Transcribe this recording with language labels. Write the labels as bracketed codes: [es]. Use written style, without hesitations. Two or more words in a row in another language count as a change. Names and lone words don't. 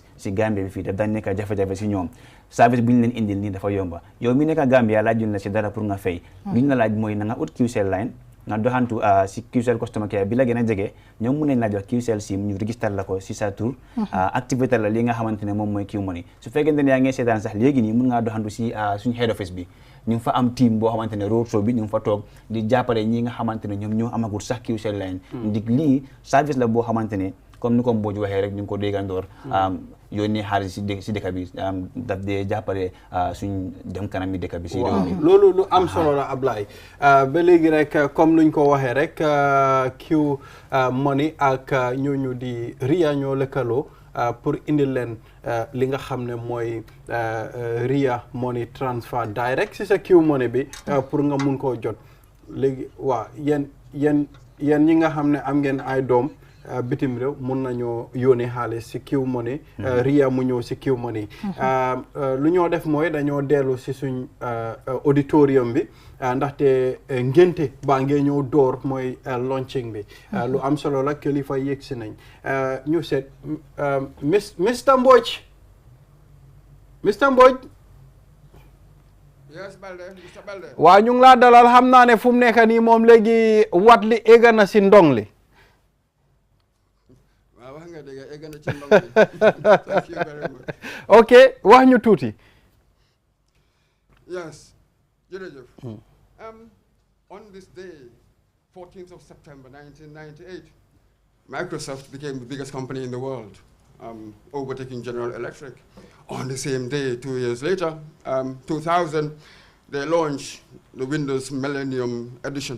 [wo] si Gambia bi fii daf daan nekk jafe-jafe si ñoom service bu ñu leen indil nii dafa yomba yow mi nekk Gambia laajuñ la si dara pour nga fay li ñu la laaj mooy na nga ut QCell line nga doxantu si QCell [en] customer care [wo] bi la gën a jege ñoom mun nañ la jox QCell sim ñu register la ko si sa tour activité la li nga xamante ne moom mooy Qmoney su fekkente ne yaa ngi seetaan sax léegi nii mun ngaa doxantu si suñu [en] head office [wo] bi ñu ngi fa am team boo xamante ne roadshow bi ñu ngi fa toog di jàppale ñi nga xamante ne ñoom ñoo amagul sax QCell line ndig lii service la boo xamante ne comme ni ko Mbodj waxee rek ñu ngi ko déggandoor yónnee xaalis si dëkk bi daf dee jàppale suñ dem kanam yi dëkk bi si réew mi loolu lu am solo la Ablaye ba léegi rek comme nuñ ko waxee rek Qmoney ak ñooñu di Ria ñoo lëkkaloo pour indil leen li nga xam ne mooy RIA [en] money transfer [wo] direct si sa Qmoney bi pour nga mun koo jot léegi waaw yéen ñi nga xam ne am ngeen ay doom bitim réew mun nañoo yónnee xaalis si Qmoney RIA mu ñëw si Qmoney lu ñoo def mooy dañoo dellu si suñ auditorium bi ndaxte ngénte baa ngee ñëw door mooy launching bi lu am solo la kilifa yëg si nañ ñu seet Mr Mbodj [en] Yes, Balde, Mr. Balde. [wo] waaw ñu ngi laa dalal xam naa ne fu mu nekk nii moom léegi wat li egga na si ndong li waaw wax nga dëgg egg na ci ndong li. [en] Thank you very much. [wo] ok wax ñu tuuti [en] Yes, jërëjëf. On this day, 14th of September 1998, Microsoft became the biggest company in the world, overtaking General Electric. On the same day, 2 years later, 2000, they launched the Windows Millennium Edition.